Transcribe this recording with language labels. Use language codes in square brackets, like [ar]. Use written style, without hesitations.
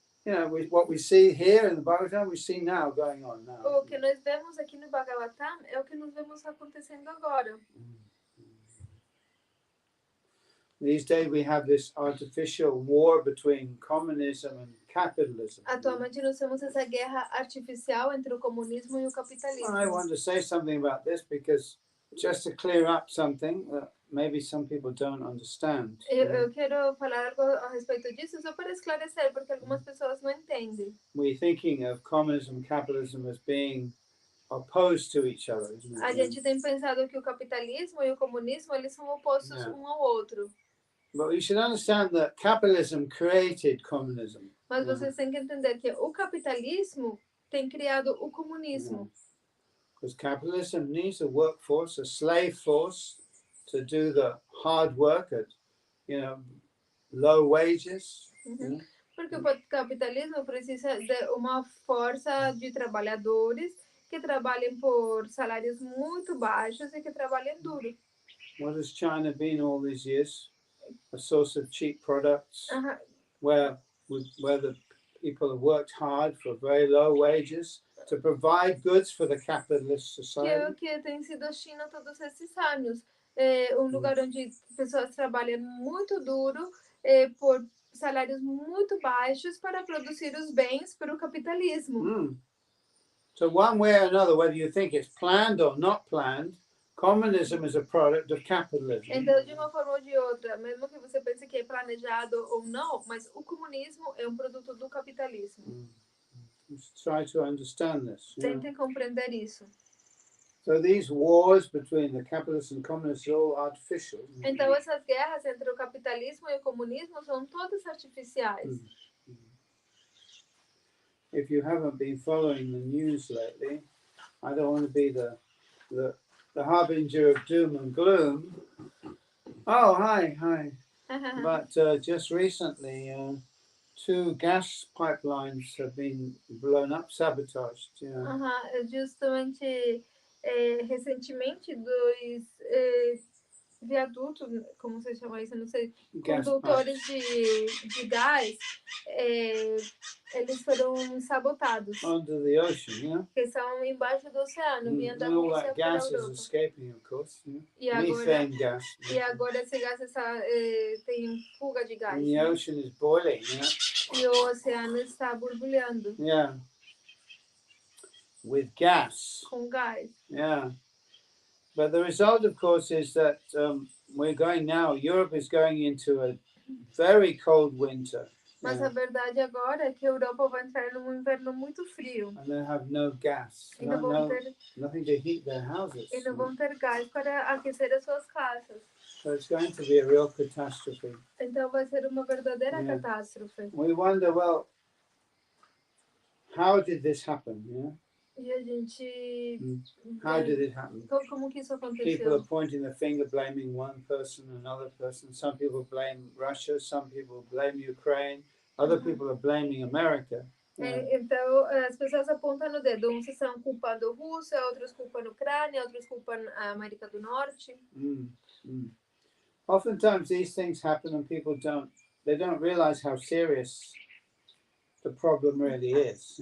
[en] What we see here in the Bhagavatam, we see now going on now. [pt] O que nós vemos aqui no Bhagavatam é o que nós vemos acontecendo agora. [en] These days we have this artificial war between communism and capitalism. [pt] Atualmente nós temos essa guerra artificial entre o comunismo e o capitalismo. [en] I want to say something about this because just to clear up something that maybe some people don't understand. [pt] Eu quero falar algo a respeito disso só para esclarecer, porque algumas pessoas não entendem. [en] We're thinking of communism and capitalism as being opposed to each other, isn't it? [pt] A gente tem pensado que o capitalismo e o comunismo eles são opostos um ao outro. [en] But you should understand that capitalism created communism. [pt] Mas vocês têm que entender que o capitalismo tem criado o comunismo. [en] Because capitalism needs a workforce, a slave force, to do the hard work at, low wages. [pt] Porque o capitalismo precisa de uma força de trabalhadores que trabalhem por salários muito baixos e que trabalhem duro. [en] What has China been all these years? A source of cheap products, where the people have worked hard for very low wages to provide goods for the capitalist society. [pt] Que tem sido a China todos esses anos. Lugar onde pessoas trabalham muito duro por salários muito baixos para produzir os bens para o capitalismo. [en] So one way or another, whether you think it's planned or not planned, communism is a product of capitalism. [pt] Então, de uma forma ou de outra, mesmo que você pense que é planejado ou não, mas o comunismo é um produto do capitalismo. [en] Let's try to understand this. [pt] Tentem compreender isso. [en] So these wars between the capitalists and communists are all artificial. [pt] Então, essas guerras entre o capitalismo e o comunismo são todas artificiais. [en] If you haven't been following the news lately, I don't want to be the harbinger of doom and gloom. Oh, hi. But just recently, 2 gas pipelines have been blown up, sabotaged. [pt] Justamente, recentemente, 2 viadutos, como você chama isso, não sei, condutores de gás, eles foram sabotados. [en] Under the ocean, [pt] que são embaixo do oceano, vinha da [en] all [pt] Rússia [en] that [pt] para a [en] gas is [pt] Europa. [en] escaping, of course. Methane gas. [pt] E agora esse gás tem fuga de gás. [en] And the ocean is boiling. [pt] E o oceano está borbulhando. [en] Yeah. With gas. [pt] Com gás. [en] Yeah. But the result, of course, is that Europe is going into a very cold winter. [pt] Mas a verdade agora é que a Europa vai entrar num inverno muito frio. [en] And they have no gas. Nothing to heat their houses. [pt] E não vão ter gás para aquecer as suas casas. [en] So it's going to be a real catastrophe. [pt] Então vai ser uma verdadeira catástrofe. [en] We wonder, well, how did this happen? [pt] E a gente... [en] How did it happen? [pt] Como que isso aconteceu? [en] People are pointing the finger, blaming one person, another person. Some people blame Russia, some people blame Ukraine, other people are blaming America. [pt] Então, as pessoas apontam no dedo. Uns estão culpando a Rússia, outros culpando a Ucrânia, outros culpam a América do Norte. [en] Oftentimes these things happen and people don't realize how serious the problem really is.